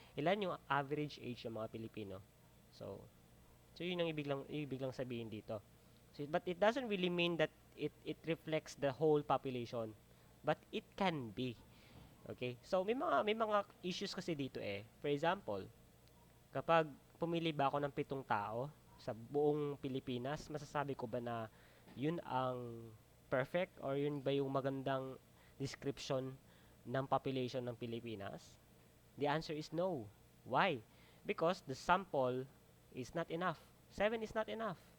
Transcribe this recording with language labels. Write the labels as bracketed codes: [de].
[tl] Ilan yung average age ng mga Pilipino. So, yun ang ibig lang sabihin dito. [en] So, but it doesn't really mean that it reflects the whole population. But it can be. Okay? So, [tl] may mga issues kasi dito eh. [en] For example, [tl] kapag pumili ba ako ng 7 tao sa buong Pilipinas, masasabi ko ba na yun ang perfect or yun ba yung magandang description ng population ng Pilipinas? [en] The answer is no. Why? Because the sample is not enough. 7 is not enough.